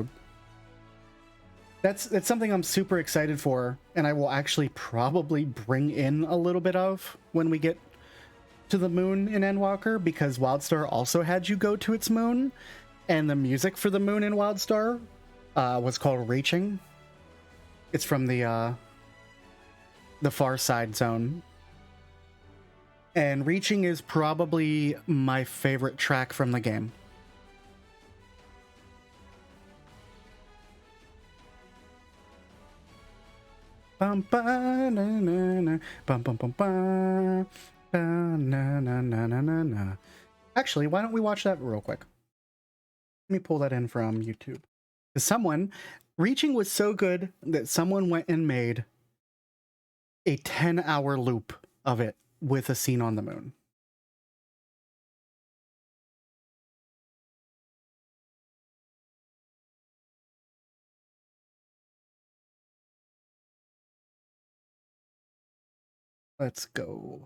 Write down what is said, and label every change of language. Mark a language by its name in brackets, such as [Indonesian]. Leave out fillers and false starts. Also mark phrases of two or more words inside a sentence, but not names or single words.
[English] That's something I'm super excited for, and I will actually probably bring in a little bit of when we get to the moon in Endwalker, because WildStar also had you go to its moon, and the music for the moon in WildStar was called Reaching. It's from the Far Side Zone. And Reaching is probably my favorite track from the game. Bum ba na na na bum bum bum ba na na na na na na. Actually, why don't we watch that real quick? Let me pull that in from YouTube. Reaching was so good that someone went and made a 10-hour loop of it with a scene on the moon. Let's go.